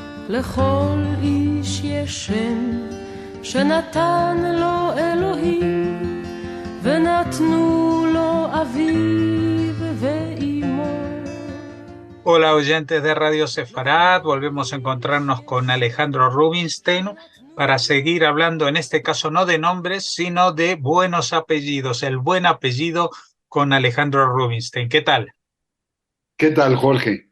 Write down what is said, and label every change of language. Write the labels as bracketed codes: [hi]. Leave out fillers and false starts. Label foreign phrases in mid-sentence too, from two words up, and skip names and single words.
[he] לכל איש יש שם שנתן לו אלוהים ונתנו לו אביו ואימו. [es] Hola oyentes de Radio Sefarad, volvemos a encontrarnos con Alejandro Rubinstein para seguir hablando en este caso no de nombres sino de buenos apellidos, el buen apellido con Alejandro Rubinstein. ¿Qué tal? ¿Qué tal, Jorge?